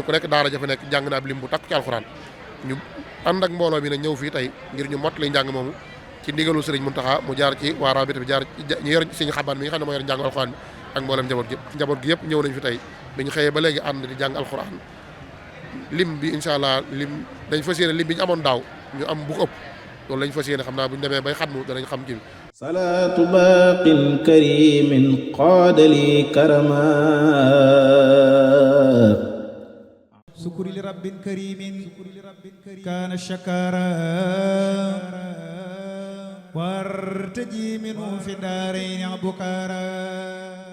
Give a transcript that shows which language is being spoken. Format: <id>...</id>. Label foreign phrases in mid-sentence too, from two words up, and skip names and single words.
<wo>ku nekk daara jafa nekk jàng naa ab lim bu takku ci alxuraan ñu ànd ak mbooloo mi nag ñëw fii tey ngir ñu mot li njàng moomu ci ndigalu Sëriñ Muntaxa mu jaar ci waa rabita bi jaar ñu yor Sëriñ Xabaan mi nga xam ne moo yor njàng alxuraan bi ak mboolem njaboot gi yëpp ñëw nañ fi tey bi ñu xëyee ba léegi ànd di jàng alxuraan lim bi</wo> <ar>إن شاء الله</ar> <wo>lim dañ fas yéene lim bi ñu amoon daaw ñu am bu ko ëpp loolu lañ fas yéene xam naa bu ñu demee bay xatmu danañ xam ci</wo> <ar>صلاة باق كريم قاد لي كرما سكر لرب كريم كان شكارا وارتجي منه في الدارين بكارا</ar>